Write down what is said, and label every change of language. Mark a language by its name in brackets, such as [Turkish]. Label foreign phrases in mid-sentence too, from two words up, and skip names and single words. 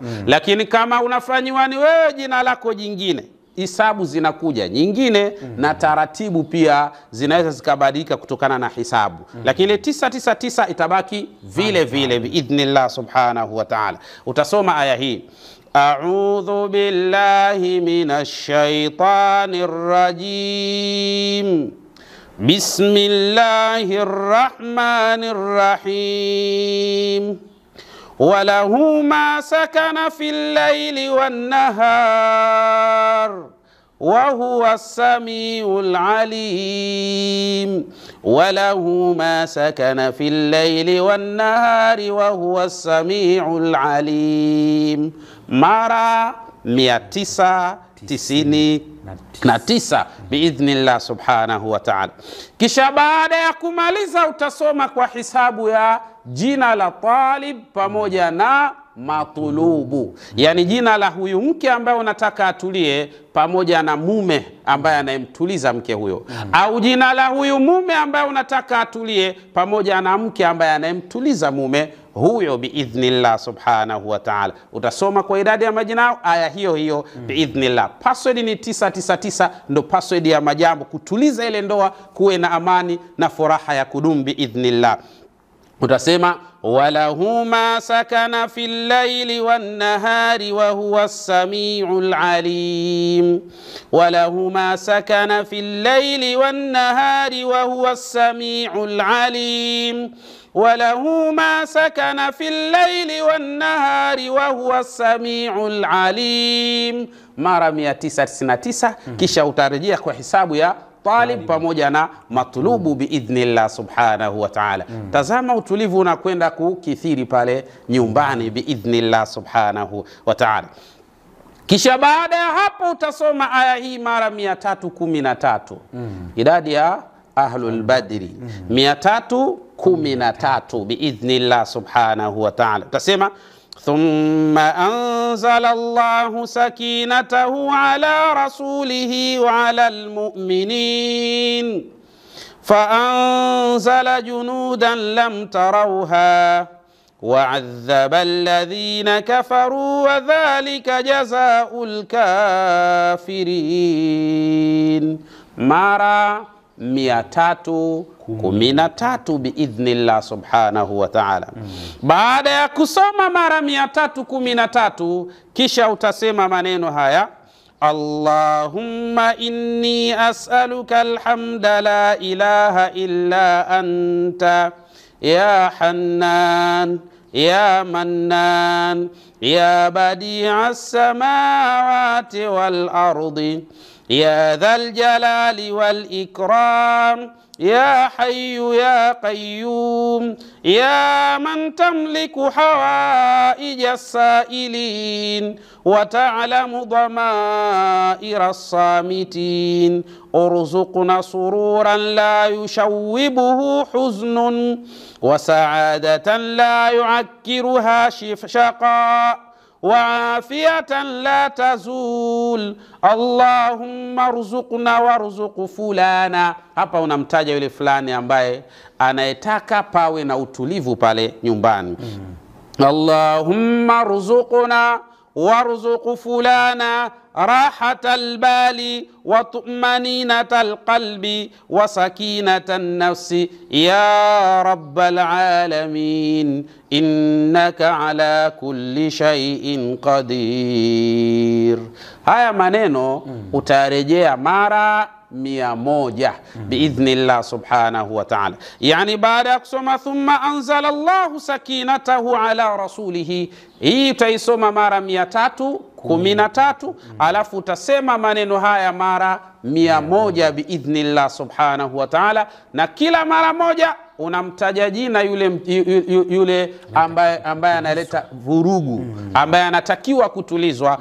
[Swahili] Lakini kama unafanyiwa ni wewe jina lako jingine, hisabu zinakuja nyingine na taratibu pia zinaweza zikabadilika kutokana na hisabu. Lakini 999 itabaki vile vile [Arabic] بإذن الله سبحانه وتعالى. [Swahili] Utasoma aya hii. [Arabic] أعوذ بالله من الشيطان الرجيم. بسم الله الرحمن الرحيم. وله ما سكن في الليل والنهار وهو السميع العليم. وله ما سكن في الليل والنهار وهو السميع العليم مرة 999 بإذن الله سبحانه وتعالى. [Swahili] Kisha baada ya kumaliza utasoma kwa hisabu ya jina la talib pamoja na matulubu, yani jina la huyu mke ambaye unataka atulie pamoja na mume ambaye anayemtuliza mke huyo, au jina la huyu mume ambaye unataka atulie pamoja na mke ambaye anayemtuliza mume huyo, [Arabic] بإذن الله سبحانه وتعالى. [Swahili] Utasoma kwa idadi ya majina aya hiyo hiyo biidhnillah. Password ni 999, ndo password ya majambo kutuliza ile ndoa, kuwe na amani na furaha ya kudumu biidhnillah. [Arabic] Utasema وله ما سكن في الليل والنهار وهو السميع العليم، وله ما سكن في الليل والنهار وهو السميع العليم، وله ما سكن في الليل والنهار وهو السميع العليم, [Swahili] mara 999. Kisha utarejea kwa hisabu ya talib pamoja na matlubu [Arabic] بإذن الله سبحانه وتعالى. [Swahili] Tazama utulivu unakwenda kukithiri pale nyumbani [Arabic] بإذن الله سبحانه وتعالى. [Swahili] Kisha baada ya hapo utasoma aya hii mara 313. Idadi ya [Arabic] أهل البدر [Swahili] 313 [Arabic] بإذن الله سبحانه وتعالى. Utasema ثم أنزل الله سكينته على رسوله وعلى المؤمنين فأنزل جنودا لم تروها وعذب الذين كفروا وذلك جزاء الكافرين. مرة 313 بإذن الله سبحانه وتعالى. [Swahili] Baada ya kusoma mara 313, kisha utasema maneno haya: [Arabic] اللهم إني أسألك الحمد لا إله إلا أنت يا حنان يا منان يا بديع السماوات والأرض يا ذا الجلال والإكرام يا حي يا قيوم يا من تملك حوائج السائلين وتعلم ضمائر الصامتين ارزقنا سرورا لا يشوبه حزن وسعادة لا يعكرها شقاء وعافية لا تزول اللهم ارزقنا وارزق فلانا. [Swahili] Hapa unamtaja yule fulani ambaye anayetaka pawe na utulivu pale nyumbani. [Arabic] اللهم ارزقنا وارزق فلانا راحة البال وطمأنينة القلب وسكينة النفس يا رب العالمين إنك على كل شيء قدير. [Swahili] haya maneno utarejea mara 100 [Arabic] بإذن الله سبحانه وتعالى. [Swahili] Yani baada ya kusoma [Arabic] ثم أنزل الله سكينته على رسوله, [Swahili] hii utaisoma mara 313, alafu utasema maneno haya mara 100 [Arabic] بإذن الله سبحانه وتعالى, [Swahili] na kila mara moja unamtaja jina yule ambaye analeta vurugu, ambaye anatakiwa kutulizwa.